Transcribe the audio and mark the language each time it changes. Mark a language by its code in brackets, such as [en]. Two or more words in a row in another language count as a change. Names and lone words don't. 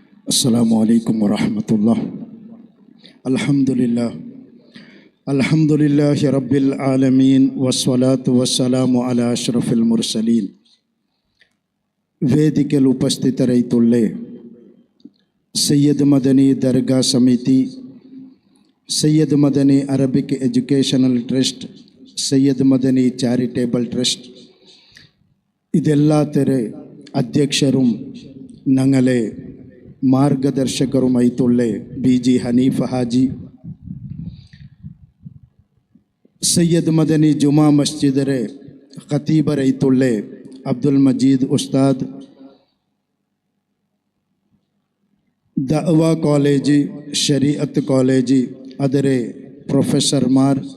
[ar] السلام عليكم ورحمة الله. الحمد لله رب العالمين والصلاة والسلام على أشرف المرسلين. [kn] ವೇದಿಕೆಯಲ್ಲಿ ಉಪಸ್ಥಿತರೈತುಳ್ಳೆ ಸೈಯದ್ ಮದನಿ ದರ್ಗಾ ಸಮಿತಿ, ಸೈಯದ್ ಮದನಿ ಅರಬಿಕ್ ಎಜುಕೇಷನಲ್ ಟ್ರಸ್ಟ್, ಸೈಯದ್ ಮದನಿ ಚಾರಿಟೇಬಲ್ ಟ್ರಸ್ಟ್ ಇದೆಲ್ಲ ತೆರೆ ಅಧ್ಯಕ್ಷರು [ml] ഞങ്ങളെ മാർഗദർശകരുമായിട്ടുള്ള [kn] BG ഹനീഫ ഹാജി, [ml] സയ്യദ് മദനി ജുമാ മസ്ജിദരെ ഖതീബരായിട്ടുള്ള അബ്ദുൽ മജീദ് ഉസ്താദ്, ദഅവ കോളേജ്, ശരീഅത്ത് കോളേജ് ಅದರ പ്രൊഫസർമാർ